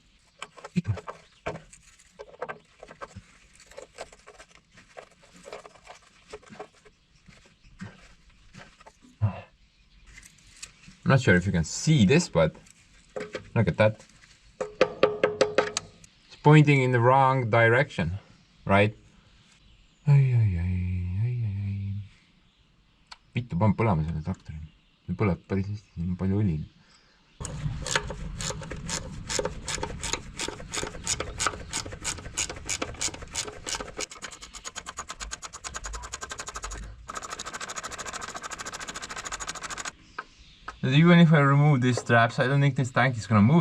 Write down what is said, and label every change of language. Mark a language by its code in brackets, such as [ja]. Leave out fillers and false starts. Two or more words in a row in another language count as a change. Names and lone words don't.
[en] I'm not sure if you can see this, but look at that. It's pointing in the wrong direction, right? [et] Vittu, paneb põlema selle traktori. See põleb päris hästi, siin on palju õli. [en] Even if I remove these straps, I don't think this tank is gonna move.